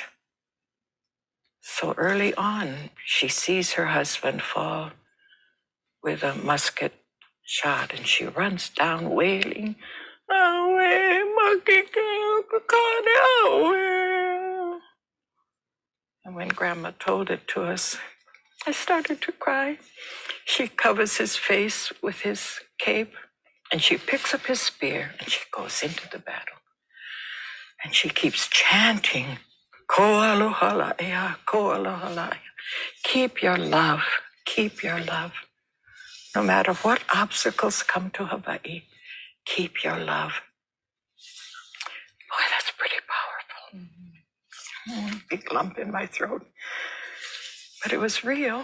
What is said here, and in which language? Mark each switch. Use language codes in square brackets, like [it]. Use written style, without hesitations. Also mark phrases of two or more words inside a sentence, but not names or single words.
[en] So early on, she sees her husband fall with a musket shot, and she runs down wailing, and when Grandma told it to us, I started to cry. She covers his face with his cape, and she picks up his spear, and she goes into the battle. And she keeps chanting, [haw] Ko aloha ea, ko aloha. [en] Keep your love, keep your love. No matter what obstacles come to Hawaii, keep your love. Boy, that's pretty powerful. Big lump in my throat. But it was real.